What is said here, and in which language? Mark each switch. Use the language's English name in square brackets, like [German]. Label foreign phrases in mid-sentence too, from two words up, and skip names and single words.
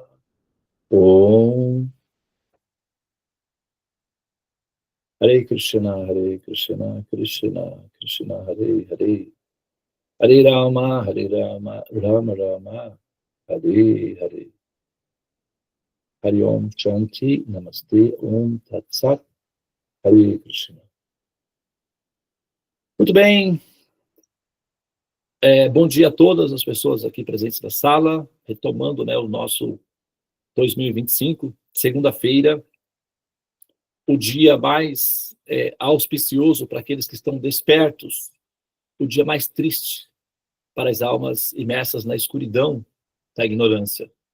[Sanskrit] ॐ हरे कृष्ण, कृष्ण कृष्ण हरे हरे, हरे राम, राम राम, हरे हरे. हरि ॐ शान्ति, नमस्ते, ॐ तत् सत्, हरे कृष्ण. [Portuguese] Muito bem. Bom dia a todas as pessoas aqui presentes na sala, retomando, o nosso 2025, segunda-feira, o dia mais auspicioso para aqueles que estão despertos, o dia mais triste para as almas imersas na escuridão da ignorância.